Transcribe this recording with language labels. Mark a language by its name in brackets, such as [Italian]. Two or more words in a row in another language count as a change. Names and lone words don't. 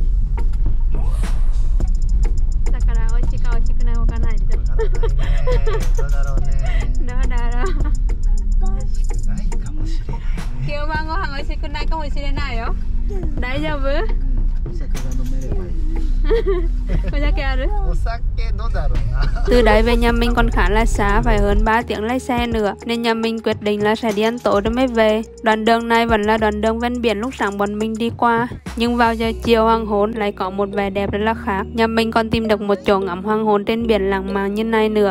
[Japanese] だから美味しいか美味しくないわからないでしょ。わからないね。どうだろうね。どうだろう。美味しくないかもしれないね。今日晩ご飯美味しくないかもしれないよ。大丈夫？お酒が飲めればいい。お酒ある？お酒どうだろうな。 [Vietnamese] Từ đấy về nhà mình còn khá là xa, phải hơn 3 tiếng lái xe nữa, nên nhà mình quyết định là sẽ đi ăn tối rồi mới về. Đoạn đường này vẫn là đoạn đường ven biển lúc sáng bọn mình đi qua, nhưng vào giờ chiều hoàng hôn lại có một vẻ đẹp rất là khác. Nhà mình còn tìm được một chỗ ngắm hoàng hôn trên biển lãng mạn như này nữa.